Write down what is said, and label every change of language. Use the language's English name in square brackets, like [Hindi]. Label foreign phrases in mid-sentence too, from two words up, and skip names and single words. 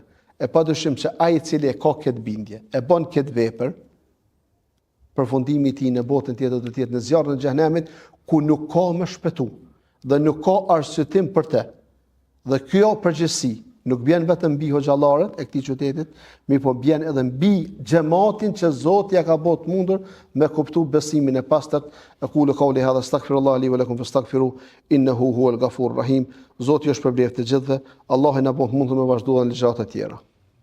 [Albanian] E padyshim që ai i cili e ka këtë bindje, e bën këtë vepër, përfundimi i tij në botën tjetër do të jetë në zjarrin e xhenemit, ku nuk ka më shpëtu dhe nuk ka arsyetim për të. Dhe kjo përgjegjësi nuk bjen vetëm mbi hoxhallarët e këtij qytetit, po bjen edhe mbi xhamatin që Zoti ja ka bërë të mundur me kuptu besimin e pastërt. [Arabic] أقول قولي هذا أستغفر الله لي ولكم فاستغفروه إنه هو الغفور الرحيم. [Albanian] Zoti është për blerë të gjithëve. Allah na bëj mundur me vazhduar në ligjërat e tjera.